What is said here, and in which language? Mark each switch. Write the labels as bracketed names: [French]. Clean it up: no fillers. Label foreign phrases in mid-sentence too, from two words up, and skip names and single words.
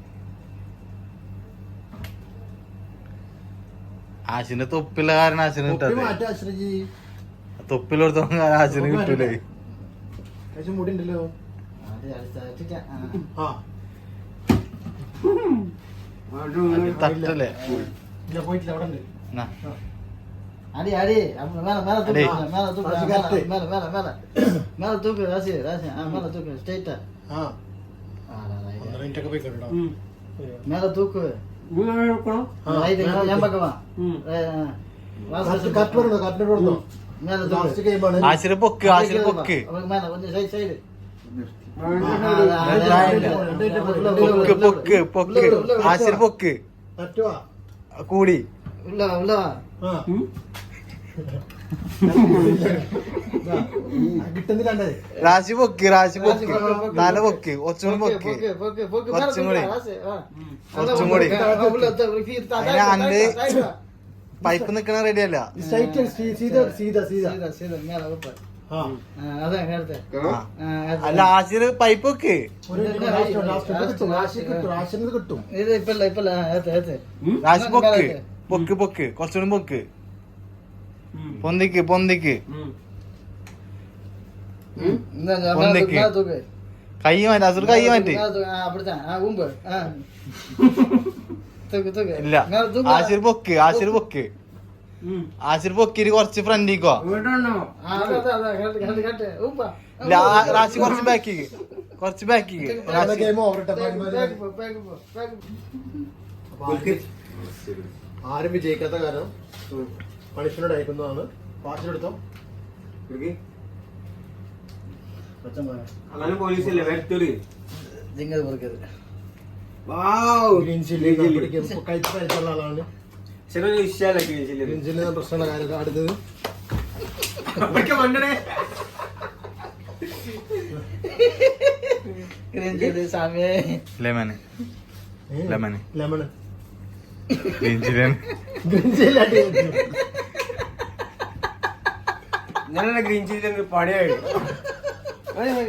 [Malayalam] ആശിന്റെ തൊപ്പില്ല കാരണം ആശിന് കിട്ടാതെ മാറ്റാ അശ്രജി തൊപ്പിലെടുത്തോളം ആശിന് കിട്ടൂലേ കഴിച്ച് മുടി ഉണ്ടല്ലോ ആ തട്ടല്ലേ ഇല്ല പോയിട്ടില്ല അവിടെ ഉണ്ട് എന്നാ. [Tamil] அடி அடி மேல மேல தூக்கு அடி. மேல தூக்கு ராசி மேல காட்டு. மேல மேல மேல மேல தூக்கு ராசி ராசி மேல தூக்கு ஸ்ட்ரைட்டா [Malayalam] ആ 1.5 മിനിറ്റ് ഒക്കെ പോയി കണ്ടോ [Tamil] மேல தூக்கு [Malayalam] ആ. [Tamil] ரைட் என் பக்கம் வா [Malayalam] കറക്റ്റ് പറഞ്ഞോ കറക്റ്റ് പറഞ്ഞോ [Tamil] மேல [Malayalam] ലാസ്റ്റ് [Tamil] தூக்கு [Malayalam] ഗെയിമാണ് ആശിന് പൊക്ക് ആശിന് പൊക്ക് [Tamil] அப்புறம் மேல கொஞ்சம் சைடு சைடு [Malayalam] പൊക്ക് പൊക്ക് പൊക്ക് ആശിന് പൊക്ക് പറ്റുവാ കൂടി [Tamil] உள்ள வா உள்ள வா [Malayalam] ആ കിട്ടുന്നില്ലാണ്ടേ രാശി പൊക്ക് രാശി പൊക്ക് തല പൊക്ക് ഒച്ചും പൊക്ക് [Tamil] போக்கு போக்கு போக்கு மேல [Malayalam] കുറച്ചും [Tamil] தூக்கு [Malayalam] കൂടി. [Tamil] ராசி [Malayalam] കുറച്ചും കൂടി. [Tamil] உள்ள [Malayalam] അതിന് അണ്ട് പൈപ്പ് നിക്കണ റെഡി അല്ല സ്ട്രൈറ്റ് സീത സീത സീത [Tamil] சீதா சீதா மேல வைப்ப [Malayalam] ആ [Tamil] அதான் எடுத்து [Malayalam] അല്ല ആശിന് പൈപ്പ് വെക്ക് ഒരു ലാസ്റ്റ് കിട്ടും റാഷിന് കിട്ടും [Tamil] இது இப்ப இல்ல ஏத்து ஏத்து [Malayalam] രാശി പൊക്ക് പൊക്ക് പൊക്ക് കുറച്ചുകൂടി പൊക്ക് പൊന്തിക്ക് പൊന്തിക്ക് [Tamil] இந்த மேல ஒன்னைக்கு. மேல தூக்கு [Malayalam] കൈ മാറ്റി അസുർ കൈ മാറ്റി [Tamil] மேல தூக்கு அப்படிதான் ஊம்பு தூக்கு தூக்கு [Malayalam] ഇല്ല [Tamil] மேல தூக்கு [Malayalam] ആശിർ പൊക്ക് ആശിർ പൊക്ക് ആശിർ പൊക്കിട്ട് കുറച്ച് ഫ്രണ്ടിക്കോ [Tamil] அதான் கட்டு கட்டு ஊம்பா [Malayalam] ഇല്ല രാശി കുറച്ച് ബാക്കിക്ക് കുറച്ച് ബാക്കിക്ക് രാശി [English] game over [Tamil] பேக் போ பேக் [Malayalam] ആരും വിജയിക്കാത്ത കാരണം പണിഷ്മെന്റ് അയക്കുന്നതാണ് പാർട്ടിലെടുത്തോ പോലീസല്ലേ വരത്തോളി ജിങ്കത് പൊറുക്കത് [English] green chilli [Malayalam] കഴിച്ച് കഴിച്ചുള്ള ആളാണ് ചില ഇഷ്ടമല്ല [English] green chilli green chilli [Malayalam] പ്രശ്നമുള്ള കാര്യം അടുത്തത് [Tamil] கிரிஞ்சது சாமி [Malayalam] ലെമന് ലെമന് ലെമൺ ഗ്രീൻ [English] green chilli [Malayalam] ഇന്നലെ [English] green chilli [Malayalam] പണിയായി